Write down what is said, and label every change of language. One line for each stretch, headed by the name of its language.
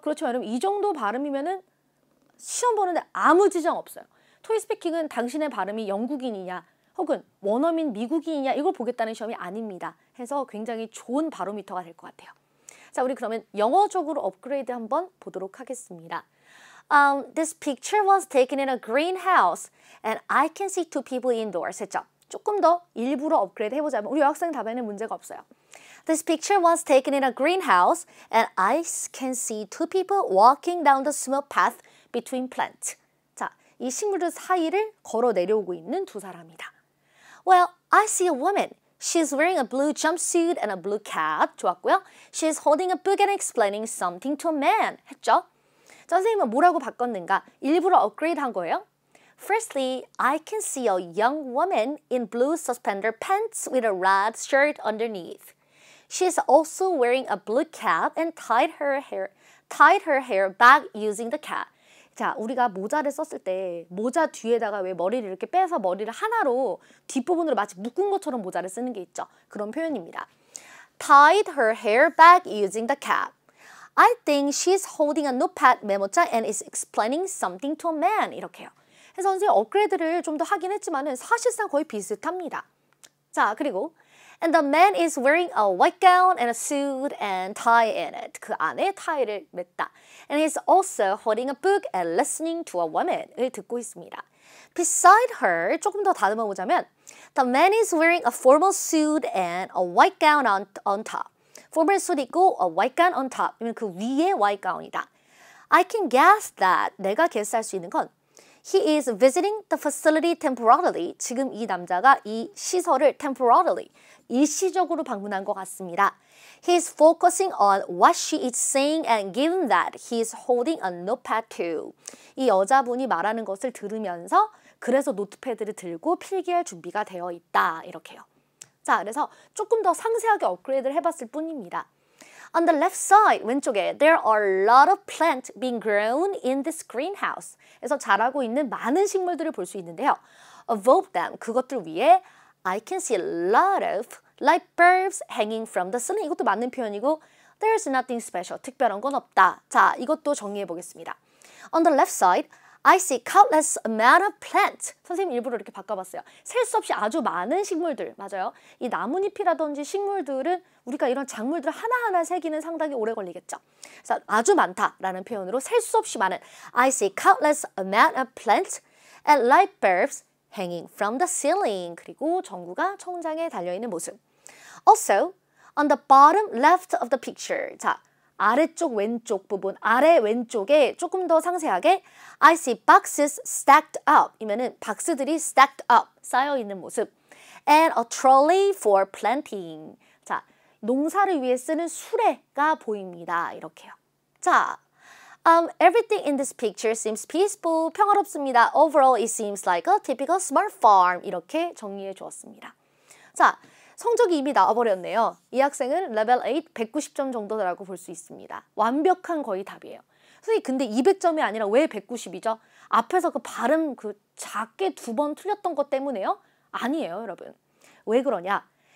Korean: 그렇지만 여러분 이 정도 발음이면은 시험 보는데 아무 지장 없어요. 토익스피킹은 당신의 발음이 영국인이냐 혹은 원어민 미국인이냐 이걸 보겠다는 시험이 아닙니다. 해서 굉장히 좋은 바로미터가 될 것 같아요. 자, 우리 그러면 영어적으로 업그레이드 한번 보도록 하겠습니다.
English: This picture was taken in a greenhouse and I can see two people indoors
Korean: 했죠. 조금 더 일부러 업그레이드 해보자면 우리 여학생 답에는 문제가 없어요.
English: This picture was taken in a greenhouse and I can see two people walking down the small path between plants.
Korean: 자, 이 식물들 사이를 걸어 내려오고 있는 두 사람이다.
English: Well, I see a woman. She's wearing a blue jumpsuit and a blue cap.
Korean: 좋았고요.
English: She's holding a book and explaining something to a man.
Korean: 했죠? 선생님은 뭐라고 바꿨는가? 일부러 업그레이드 한 거예요.
English: Firstly, I can see a young woman in blue suspender pants with a red shirt underneath. She's also wearing a blue cap and tied her hair back using the cap.
Korean: 자, 우리가 모자를 썼을 때 모자 뒤에다가 왜 머리를 이렇게 빼서 머리를 하나로 뒷부분으로 마치 묶은 것처럼 모자를 쓰는 게 있죠. 그런 표현입니다.
English: Tied her hair back using the cap. I think she's holding a notepad
Korean: 메모장
English: and is explaining something to a man.
Korean: 이렇게요. 그래서 선생님 업그레이드를 좀 더 하긴 했지만은 사실상 거의 비슷합니다. 자, 그리고
English: And the man is wearing a white gown and a suit and tie in it.
Korean: 그 안에 타이를 맸다.
English: And he's also holding a book and listening to a woman을
Korean: 듣고 있습니다.
English: Beside her,
Korean: 조금 더 다듬어 보자면
English: The man is wearing a formal suit and a white gown on top. formal suit
Korean: 있고
English: a white gown on top.
Korean: 이면 그 위에
English: white gown이다. I can guess that.
Korean: 내가 guess할 수 있는 건
English: He is visiting the facility temporarily.
Korean: 지금 이 남자가 이 시설을 temporarily 일시적으로 방문한 것 같습니다.
English: He's focusing on what she is saying and given that he's holding a notepad too.
Korean: 이 여자분이 말하는 것을 들으면서 그래서 노트패드를 들고 필기할 준비가 되어 있다. 이렇게요. 자, 그래서 조금 더 상세하게 업그레이드를 해봤을 뿐입니다.
English: On the left side,
Korean: 왼쪽에
English: there are a lot of plants being grown in this greenhouse.
Korean: 그래서 자라고 있는 많은 식물들을 볼 수 있는데요.
English: Above them,
Korean: 그것들 위에
English: I can see a lot of light bulbs hanging from the ceiling.
Korean: 이것도 맞는 표현이고
English: there's nothing special.
Korean: 특별한 건 없다. 자, 이것도 정리해 보겠습니다.
English: On the left side, I see countless amount of plants.
Korean: 선생님 일부러 이렇게 바꿔봤어요. 셀 수 없이 아주 많은 식물들. 맞아요. 이 나뭇잎이라든지 식물들은 우리가 이런 작물들을 하나하나 세기는 상당히 오래 걸리겠죠. 그래서 아주 많다라는 표현으로 셀 수 없이 많은
English: I see countless amount of plants and light bulbs hanging from the ceiling.
Korean: 그리고 전구가 천장에 달려있는 모습.
English: Also, on the bottom left of the picture.
Korean: 자, 아래쪽 왼쪽 부분, 아래 왼쪽에 조금 더 상세하게
English: I see boxes stacked up.
Korean: 이면은 박스들이 stacked up, 쌓여있는 모습.
English: And a trolley for planting.
Korean: 자, 농사를 위해 쓰는 수레가 보입니다. 이렇게요.
English: 자, everything in this picture seems peaceful.
Korean: 평화롭습니다.
English: Overall, it seems like a typical smart farm.
Korean: 이렇게 정리해 주었습니다. 자, 성적이 이미 나와버렸네요. 이 학생은 레벨 8 190점 정도라고 볼 수 있습니다. 완벽한 거의 답이에요. 선생님 근데 200점이 아니라 왜 190이죠? 앞에서 그 발음 그 작게 2번 틀렸던 것 때문에요? 아니에요, 여러분. 왜 그러냐?